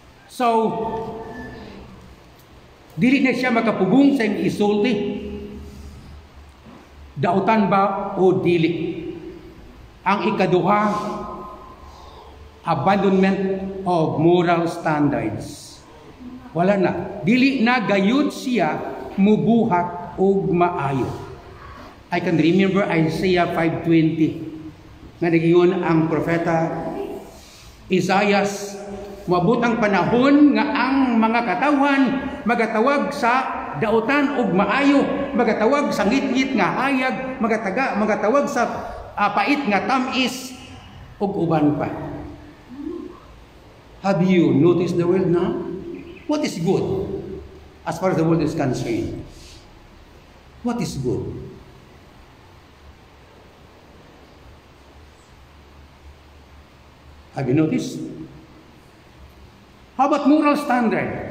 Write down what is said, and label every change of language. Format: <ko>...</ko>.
<ceb>So, dili na siya makapugong sa iyang isulti. Dautan ba o dili? Ang ikaduha,</ceb> <en>abandonment of moral standards.</en> <ceb>Wala na. Dili na gayud siya mubuhat og maayo.</ceb> <en>I can remember</en> <ceb>Isaiah 5:20 nga nagingon ang propeta Isaias, mabut ang panahon nga ang mga katawan magatawag sa dautan og maayo, magatawag sa ngit-ngit nga hayag, magatawag sa pait nga tamis ug uban pa.</ceb> <en>Have you noticed the world now? What is good as far as the world is concerned? What is good? Have you noticed? How about moral standard?</en>